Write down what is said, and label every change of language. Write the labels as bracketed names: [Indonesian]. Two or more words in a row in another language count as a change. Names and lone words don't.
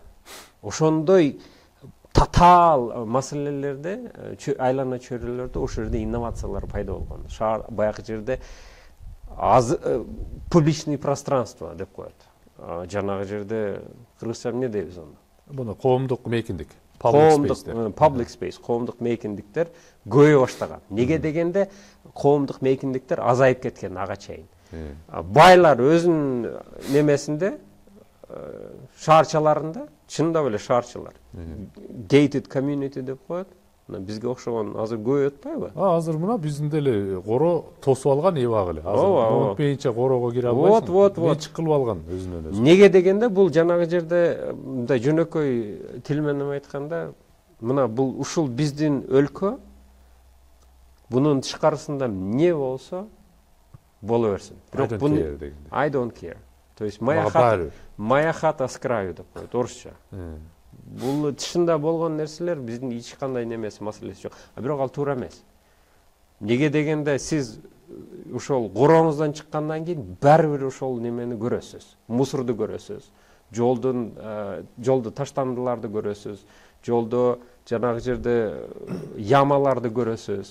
[Kyrgyz] Ошондой татаал маселелерде, айлана чөйрөлөрдө ошол жерде инновациялар пайда болгон. Шаар баягы жерде [Russian] публичный пространство [Kyrgyz] деп коет. Жанагы жерде кыргызча эмне дейбиз аны? Буну коомдук мейкиндик. [English] Public space, [Kyrgyz] коомдук мейкиндиктер көбөйө баштаган. Неге дегенде коомдук мейкиндиктер азайып кеткен ага чейин. Байлар өзүнүн немесинде шаарчаларында, чындап эле шаарчалар. [English] Gated community [Kyrgyz] деп коет. Бизге окшогон азыр көбөйүп атпайбы? Азыр мына биздин деле коро тосуп алган эбак эле. Азыр өтпөйүнчө корого кире албайсың. Вот. Менчик кылып алган өзүнөн өзү. Неге дегенде бул жанагы жерде мындай жөнөкөй тил менен айтканда, мына бул ушул биздин өлкө, бунун тышкарысында эмне болсо боло берсин. Бирок бун [English] I don't care. [Russian] То есть моя хата с краю [Kyrgyz] деп коет орусча. Бул тышында болгон нерселер биздин эч кандай немеси маселеси жок. Бирок ал туура эмес. Неге дегенде сиз ошол короңуздан чыккандан кийин баары бир ошол немени көрөсүз. Мусорду көрөсүз. Жолду таштандыларды көрөсүз. Жолдо жанагы жерде ямаларды көрөсүз.